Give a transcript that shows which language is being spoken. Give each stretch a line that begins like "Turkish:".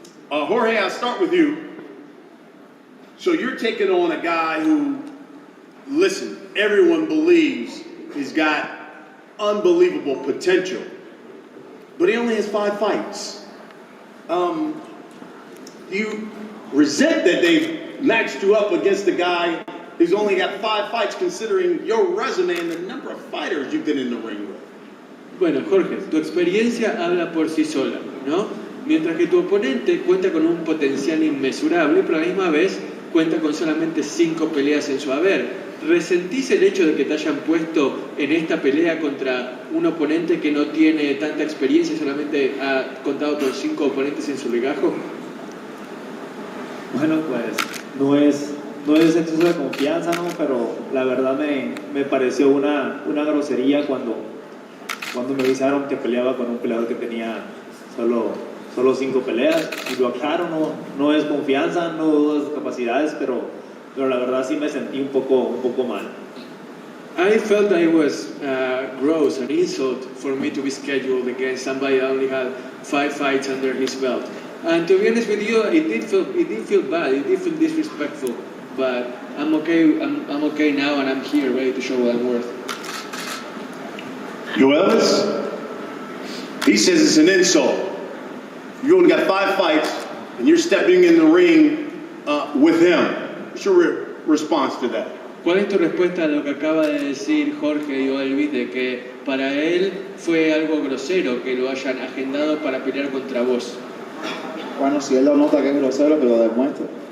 English: Jorge, I'll start with you. So you're taking on a guy who, listen, everyone believes he's got unbelievable potential, but he only has 5 fights. Do you resent that they've matched you up against a guy who's only got 5 fights, considering your resume and the number of fighters you've been in the ring with?
Spanish: Bueno, Jorge, tu experiencia habla por sí sola, ¿no? Mientras que tu oponente cuenta con un potencial inmesurable, pero a la misma vez cuenta con solamente 5 peleas en su haber. ¿Resentís el hecho de que te hayan puesto en esta pelea contra un oponente que no tiene tanta experiencia y solamente ha contado con 5 oponentes en su legajo? Bueno, pues no es exceso de confianza, ¿no? Pero la verdad me pareció una grosería cuando me avisaron que peleaba con un peleador que tenía solo 5 peleas. Y lo aclaro, no es confianza, no dudo de sus capacidades, pero la verdad sí me sentí un poco mal.
English: I felt that it was gross, an insult for me to be scheduled against somebody that only had 5 fights under his belt. And to be honest with you, it did feel bad, it did feel disrespectful. But I'm okay now, and I'm here ready to show what I'm worth. Yoelvis, he says it's an insult. You only got 5 fights, and you're stepping in the ring with him. What's your response to that?
Spanish: ¿Cuál es tu respuesta a lo que acaba de decir Jorge Yoelvis, de que para él fue algo grosero que lo hayan agendado para pelear contra vos? Bueno, si él lo nota que es grosero, que lo demuestre.